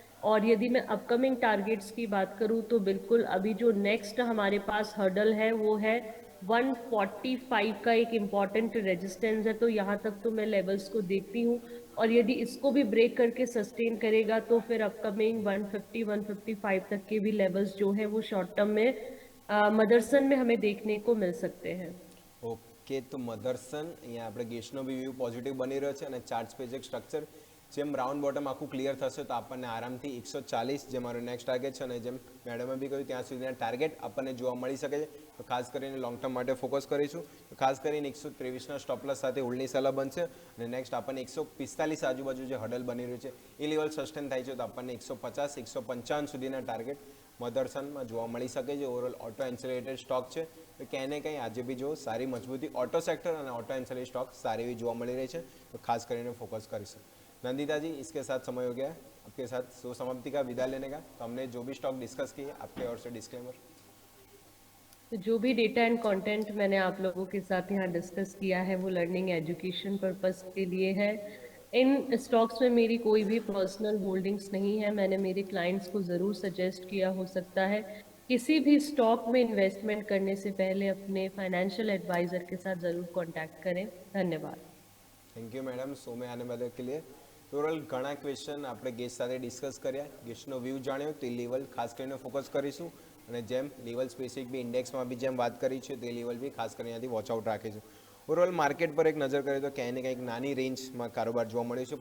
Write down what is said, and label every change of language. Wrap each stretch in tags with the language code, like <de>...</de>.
<hi>और यदि मैं अपकमिंग टारगेट्स की बात करूं तो बिल्कुल अभी जो नेक्स्ट हमारे पास हर्डल है वो है 145 का एक इम्पॉर्टेंट रेजिस्टेंस है. तो यहाँ तक तो मैं लेवल्स को देखती हूँ और यदि इसको भी ब्रेक करके सस्टेन करेगा तो फिर अपकमिंग 150-155 तक के भी लेवल्स जो है वो शॉर्ट टर्म में मदरसन में हमें देखने को मिल सकते हैं.</hi> <gu>ઓકે, તો મધરસન અહીંયા આપણે ગેસનો બી વ્યૂ પોઝિટિવ બની રહ્યો છે અને ચાર્ટ સ્પેસ એક સ્ટ્રક્ચર જેમ રાઉન્ડ બોટમ આખું ક્લિયર થશે તો આપણને આરામથી 140 જે મારો નેક્સ્ટ ટાર્ગેટ છે અને જેમ મેડમે બી કહ્યું ત્યાં સુધીના ટાર્ગેટ આપણને જોવા મળી શકે છે. તો ખાસ કરીને લોંગ ટર્મ માટે ફોકસ કરીશું. તો ખાસ કરીને 123ના સ્ટોપ લોસ સાથે હોલ્ડની સલાહ બનશે અને નેક્સ્ટ આપણને 145 આજુબાજુ જે હડલ બની રહ્યું છે એ લેવલ સસ્ટેન થાય છે તો આપણને 150-155 સુધીના ટાર્ગેટ મધરસનમાં જોવા મળી શકે છે. ઓવરઓલ ઓટો એન્સિલેટેડ સ્ટોક છે તો ક્યાંય ને ક્યાંય આજે બી જો સારી મજબૂતી ઓટો સેક્ટર અને ઓટો એન્સિલેટેડ સ્ટોક સારી એવી જોવા મળી રહી છે તો ખાસ કરીને ફોકસ કરીશું.</gu> <hi>नंदिता जी, इसके साथ समय हो गया है आपके साथ शो समाप्ति का, विदा लेने का। तो हमने जो भी स्टॉक डिस्कस किए आपके ओर से डिस्क्लेमर। तो जो भी डेटा एंड कंटेंट मैंने आप लोगों के साथ यहाँ डिस्कस किया है वो लर्निंग एजुकेशन पर्पस के लिए है। इन स्टॉक्स में मेरी कोई भी पर्सनल होल्डिंग्स नहीं है। मैंने मेरे क्लाइंट्स को ज़रूर सजेस्ट किया, हो सकता है किसी भी स्टॉक में इन्वेस्टमेंट करने से पहले अपने फाइनेंशियल एडवाइजर के साथ ज़रूर कॉन्टैक्ट करें। धन्यवाद।</hi> <gu>થેન્ક યુ મેડમ, શો में આને બદલ</gu> <hi>के लिए।</hi> <gu>ટોટલ ઘણા ક્વેશ્ચન આપણે ગેસ્ટ સાથે ડિસ્કસ કર્યા, ગેસ્ટનો વ્યૂ જાણ્યો, તે લેવલ ખાસ કરીને ફોકસ કરીશું અને જેમ લેવલ સ્પેસિફિક બી ઇન્ડેક્સમાં બી જેમ વાત કરી છે તે લેવલ બી ખાસ કરીને ત્યાંથી વોચ આઉટ રાખીશું। ઓવરઓલ માર્કેટ પર એક નજર કરીએ તો ક્યાંય ને ક્યાંક નાની રેન્જમાં કારોબાર જોવા મળ્યો છે।</gu>